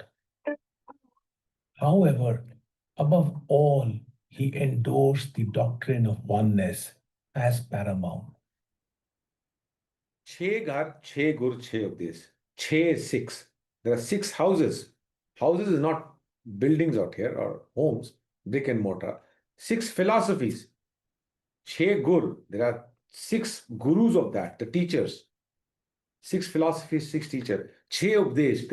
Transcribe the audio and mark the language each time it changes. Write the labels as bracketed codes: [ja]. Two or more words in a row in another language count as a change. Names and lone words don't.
[en] However, above all, he endorsed the doctrine of oneness as paramount. [pa] ਛੇ ਘਰ, ਛੇ ਗੁਰ, ਛੇ ਉਪਦੇਸ਼. [en] Chhe is six. There are six houses. Houses is not buildings out here or homes, brick and mortar. Six philosophies. [pa] ਛੇ ਗੁਰ. [en] There are six gurus of that, the teachers. Six philosophies, six teachers. [pa] ਛੇ ਉਪਦੇਸ਼.